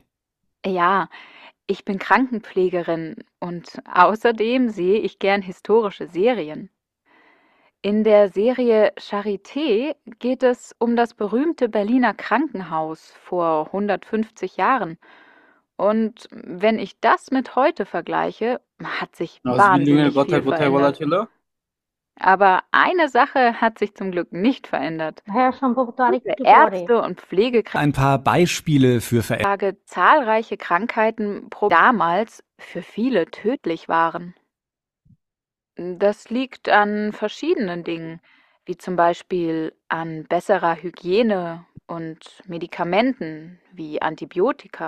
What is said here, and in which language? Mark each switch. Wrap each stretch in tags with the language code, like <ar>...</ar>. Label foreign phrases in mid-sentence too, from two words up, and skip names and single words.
<de>Ja, ich bin Krankenpflegerin und außerdem sehe ich gern historische Serien. In der Serie Charité geht es um das berühmte Berliner Krankenhaus vor 150 Jahren. Und wenn ich das mit heute vergleiche, hat sich</de> <en>house building</en> <bn>এর</bn> <de>wahnsinnig</de> <bn>কথা</bn> <de>viel</de> <bn>কোথায় বলা</bn> <de>verändert.</de> <bn>ছিল?</bn> <de>Aber eine Sache hat sich zum Glück nicht verändert.</de> <bn>ভাইয়া সম্ভবত</bn> <de>Gute</de> <bn>আরেকটু পরে।</bn> <de>Ärzte und Pflegekräfte Ein paar Beispiele für Veränderungen. zahlreiche Krankheiten damals für viele tödlich waren. Das liegt an verschiedenen Dingen, wie zum Beispiel an besserer Hygiene und Medikamenten wie Antibiotika.</de>